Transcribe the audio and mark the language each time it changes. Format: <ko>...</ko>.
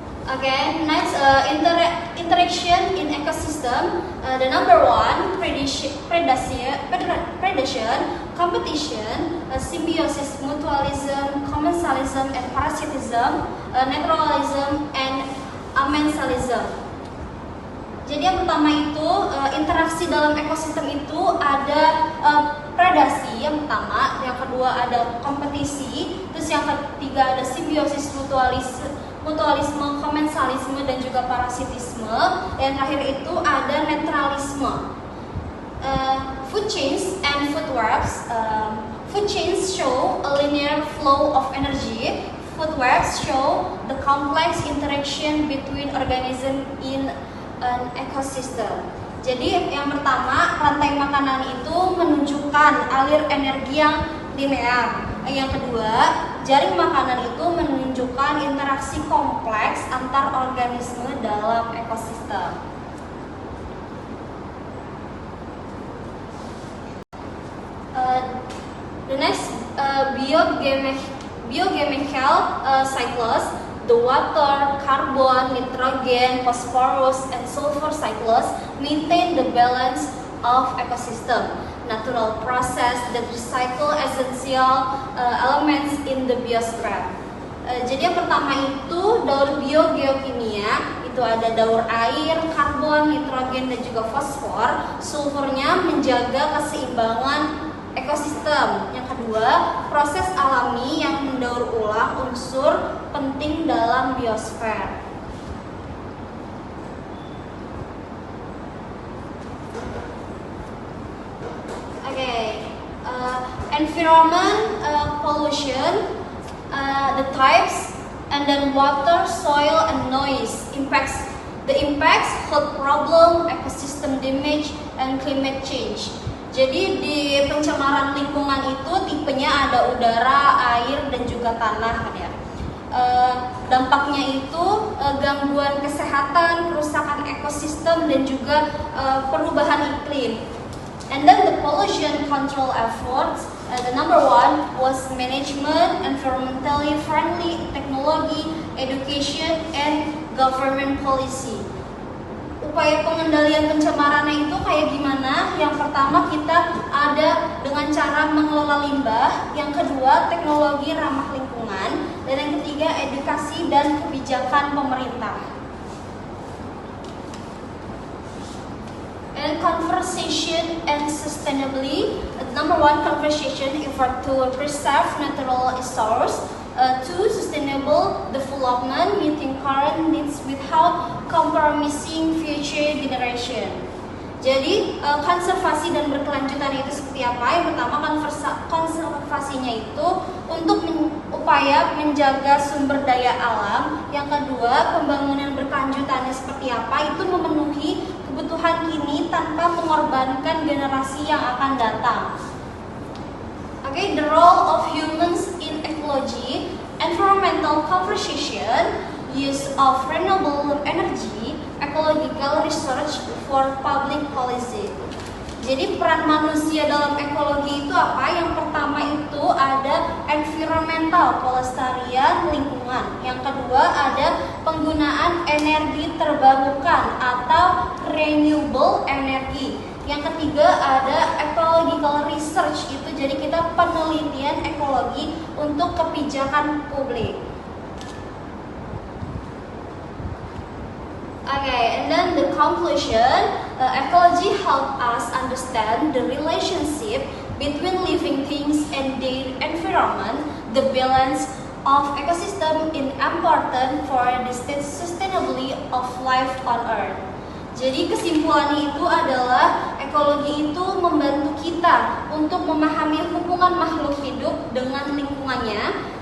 <en>Okay, next, interaction in ecosystem. The number one, predation, competition, symbiosis, mutualism, commensalism, and parasitism, naturalism, and amensalism.</en> <id>Jadi yang pertama itu interaksi dalam ekosistem itu ada predasi yang pertama, yang kedua ada kompetisi, terus yang ketiga ada simbiosis, mutualisme, komensalisme, dan juga parasitisme. Dan terakhir itu ada netralisme.</id> <en>Food chains and food webs. Food chains show a linear flow of energy. Food webs show the complex interaction between organisms in an ecosystem.</en> <id>Jadi yang pertama, rantai makanan itu menunjukkan alir energi yang linear. Yang kedua, jaring makanan itu menunjukkan interaksi kompleks antar organisme dalam ekosistem.</id> <en>The next, biochemical cycles, the water, carbon, nitrogen, phosphorus, and sulfur cycles maintain the balance of ecosystem. Natural process that recycle essential elements in the biosphere.</en> <id>Jadi yang pertama itu daur biogeokimia, itu ada daur air, karbon, nitrogen, dan juga fosfor. Sulfurnya menjaga keseimbangan ekosistem. Yang kedua, proses alami yang mendaur ulang unsur penting dalam biosfer.</id> <en>Environment, pollution, the types, and then water, soil, and noise impacts. The impacts, health problem, ecosystem damage, and climate change.</en> <id>Jadi di pencemaran lingkungan itu tipenya ada udara, air, dan juga juga tanah kan ya. Dampaknya itu gangguan kesehatan, kerusakan ekosistem dan juga perubahan iklim.</id> <en>And then the pollution control efforts, the number one was management, environmentally friendly technology, education, and government policy.</en> <id>Upaya pengendalian pencemarannya itu kayak gimana? Yang pertama kita ada dengan cara mengelola limbah, yang kedua teknologi ramah lingkungan, dan yang ketiga edukasi dan kebijakan pemerintah.</id> <en>And conservation and sustainability. Number one, conservation effort to preserve natural resources. Two, sustainable development meeting current needs without compromising future generation.</en> <id>Jadi konservasi dan berkelanjutan itu seperti apa? Yang pertama, konservasinya itu untuk upaya menjaga sumber daya alam. Yang kedua, pembangunan berkelanjutannya seperti apa? Itu memenuhi kebutuhan kini tanpa mengorbankan generasi yang akan datang.</id> <en>Okay, the role of humans in ecology, environmental conservation, use of renewable energy, ecological research for public policy.</en> <id>Jadi peran manusia dalam ekologi itu apa? Yang pertama itu ada environmental, pelestarian lingkungan. Yang kedua ada penggunaan energi terbarukan atau</id> <en>renewable energy.</en> <id>Yang ketiga ada</id> <en>ecological research,</en> <id>itu jadi kita penelitian ekologi untuk kebijakan publik.</id> <en>Okay, and then the conclusion, ecology help us understand the relationship between living things and their environment. The balance of ecosystem is important for the sustainability of life on Earth.</en> <id>Jadi kesimpulannya itu adalah ekologi itu membantu kita untuk memahami hubungan makhluk hidup dengan lingkungannya.</id>